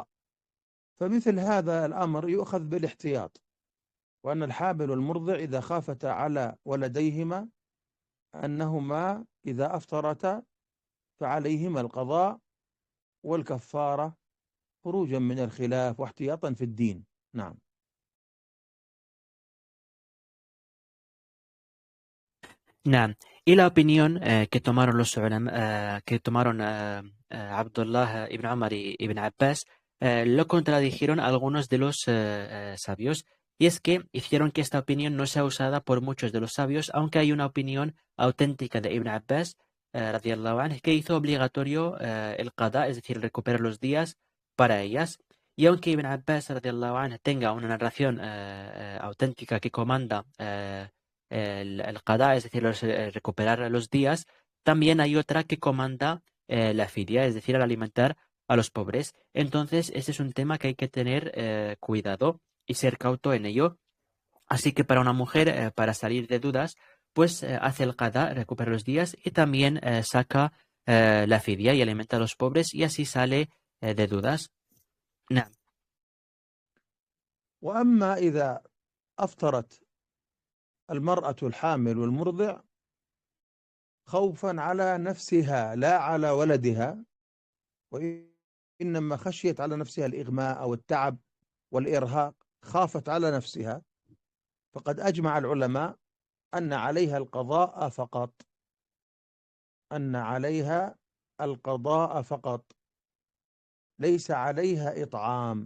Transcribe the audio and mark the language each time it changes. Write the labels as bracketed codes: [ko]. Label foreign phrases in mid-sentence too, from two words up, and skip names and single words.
[ar] فمثل هذا الأمر يؤخذ بالاحتياط، وأن الحامل والمرضع إذا خافتا على ولديهما أنهما إذا أفطرتا فعليهما القضاء والكفارة، خروجا من الخلاف واحتياطا في الدين. نعم. نعم. [es] Y la opinión que tomaron los que tomaron Abdullah ibn Umar y ibn Abbas, lo contradijeron algunos de los sabios, y es que hicieron que esta opinión no sea usada por muchos de los sabios, aunque hay una opinión auténtica de ibn Abbas [ar] رضي الله عنه, [es] que hizo obligatorio el qada, es decir, recuperar los días para ellas. Y aunque ibn Abbas [ar] رضي الله عنه [es] tenga una narración auténtica que comanda el qada, es decir, recuperar los días, también hay otra que comanda la fidia, es decir, al alimentar a los pobres. Entonces, ese es un tema que hay que tener cuidado y ser cauto en ello. Así que para una mujer, para salir de dudas, pues hace el qada, recupera los días y también saca la fidia y alimenta a los pobres, y así sale de dudas. [ar] نعم. وأما إذا أفطرت المرأة الحامل والمرضع خوفا على نفسها لا على ولدها، وإنما خشيت على نفسها الإغماء أو التعب والإرهاق، خافت على نفسها، فقد أجمع العلماء أن عليها القضاء فقط، أن عليها القضاء فقط، ليس عليها إطعام.